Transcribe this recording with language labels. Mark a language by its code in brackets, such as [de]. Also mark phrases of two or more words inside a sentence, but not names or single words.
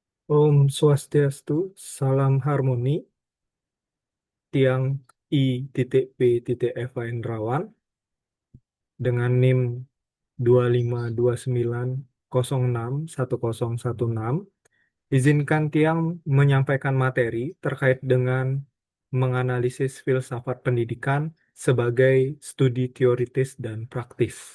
[ban] Om Swastiastu, [id] salam harmoni, tiang I.P.F. Indrawan, dengan NIM 2529061016. Izinkan tiang menyampaikan materi terkait dengan menganalisis filsafat pendidikan sebagai studi teoritis dan praktis.